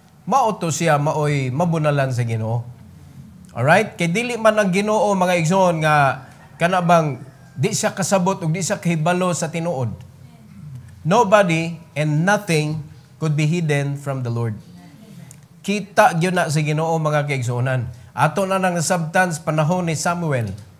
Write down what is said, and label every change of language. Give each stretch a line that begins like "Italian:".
Cebuano: Mauto siya maoy mabunalan sa Ginoo. Alright? Kay dili man ang Ginoo mga igsoon nga kana bang di siya kasabot ug di siya kahibalo sa tinuod.
English: Nobody and nothing could be hidden from the Lord.
Cebuano: Kita gyud na sa Ginoo mga kaigsuonan. Ato na nang nasabtan sa panahon ni Samuel.